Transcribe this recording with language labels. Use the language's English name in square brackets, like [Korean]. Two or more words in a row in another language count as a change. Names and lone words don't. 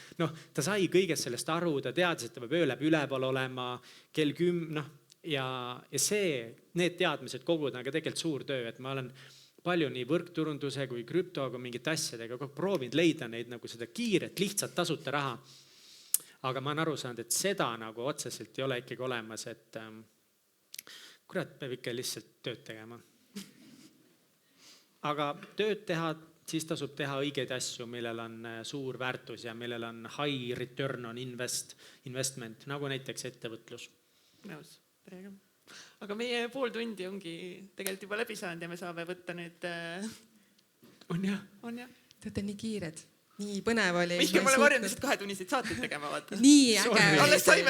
[Estonian] Ta sai kõigest sellest aru, ta teadis, et ta peab öö läbi üleval olema, kell 10, ja need teadmised koguda on ka tegelikult suur töö, et ma olen palju nii võrkturunduse kui krüptoga mingite asjadega proovinud leida neid nagu seda kiiret, lihtsalt tasuta raha. Aga ma olen aru saanud, et seda nagu otseselt ei ole ikkagi olemas, et kurat peab ikka lihtsalt tööd tegema. Aga tööd teha, siis tasub teha õigeid asju, millel on suur väärtus ja millel on [English] high return on investment, [Estonian] nagu näiteks ettevõtlus. Nõus, täiega. Aga meie pool tundi ongi tegelikult juba läbi saanud ja me saame võtta nüüd... On jah? Te olete nii kiired, nii põnev oli. Mihkel, ma olen varjanud 2 tunniseid saateid tegema, vaata. Nii äge.